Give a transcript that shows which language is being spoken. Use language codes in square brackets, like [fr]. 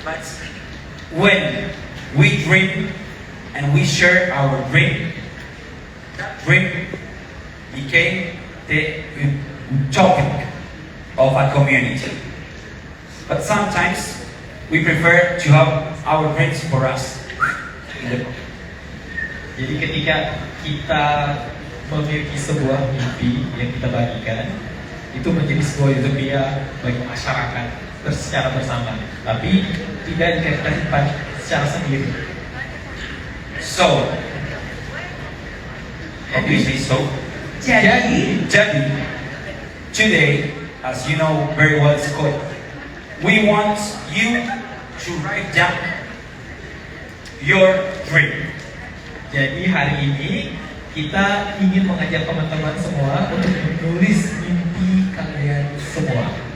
[en] But when we dream and we share our dream, that dream became the topic of a community. But sometimes we prefer to have our dreams for us. [id] Jadi ketika kita memiliki sebuah mimpi yang kita bagikan, itu menjadi sebuah utopia bagi masyarakat secara bersama, tapi tidak dikatakan secara sendiri. [en] So, obviously so. [id] Jadi, [en] Today, as you know very well, Scott, we want you to write down your dream. [id] Jadi hari ini kita ingin mengajak teman-teman semua untuk menulis mimpi kalian semua.